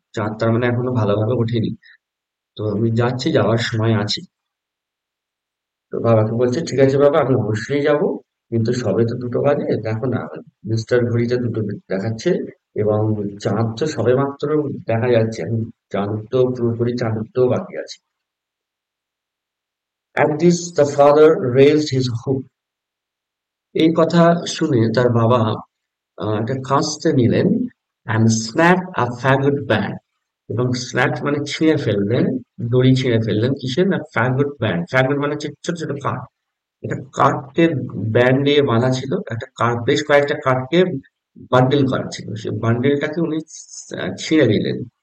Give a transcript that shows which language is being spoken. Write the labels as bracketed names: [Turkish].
[Bangla] চাঁদ তার মানে এখনো ভালোভাবে ওঠেনি। তো আমি যাচ্ছি, যাওয়ার সময় আছি। তো বাবাকে বলছে, ঠিক আছে বাবা, আমি অবশ্যই যাব, কিন্তু সবে তো 2টো বাজে, দেখো না, মিস্টার ঘড়িতে 2টো দেখাচ্ছে, এবং চাঁদ তো সবে মাত্র দেখা যাচ্ছে। আমি চাঁদ তো পুরোপুরি চাঁদ উঠতেও বাকি আছে। [English] At this, the father raised his hook. [Bangla] এই কথা শুনে তার বাবা একটা কাস্তে নিলেন, [English] and snapped a faggot band. [Bangla] এবং স্ন্যাপ মানে ছিঁড়ে ফেললেন, দড়ি ছিঁড়ে ফেললেন। কিসের না, ফ্যাগট ব্যান্ড। ফ্যাগট মানে হচ্ছে ছোট ছোট কাঠ। এটা কাঠকে ব্যান্ড দিয়ে বাঁধা ছিল, একটা কাঠ, বেশ কয়েকটা কাঠকে বান্ডেল করা ছিল, সেই বান্ডেলটাকে উনি ছিঁড়ে দিলেন।